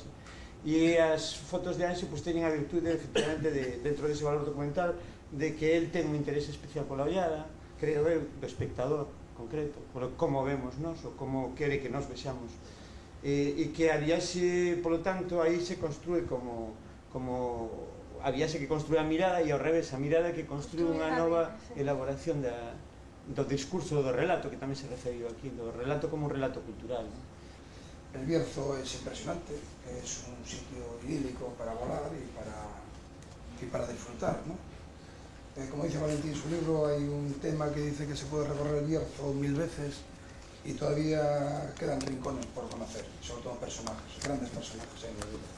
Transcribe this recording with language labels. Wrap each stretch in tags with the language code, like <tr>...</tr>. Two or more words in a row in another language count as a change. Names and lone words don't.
<gl>E as fotos de Anxo, pois, teñen a virtude, efectivamente, dentro dese valor documental, de que el ten un interés especial pola ollada, creo eu, do espectador concreto, por como vemos nós, ou como quere que nos vexamos, e que a viaxe, polo tanto, aí se construe como a viaxe que construe a mirada, e ao revés, a mirada que construe unha nova elaboración do discurso do relato, que tamén se referiu aquí, do relato como un relato cultural, non?</gl> <es>El Bierzo es impresionante, es un sitio idílico para volar y para disfrutar, ¿no? Como dice Valentín en su libro, hay un tema que dice que se puede recorrer el Bierzo 1000 veces y todavía quedan rincones por conocer, sobre todo personajes, grandes personajes en el libro.</es>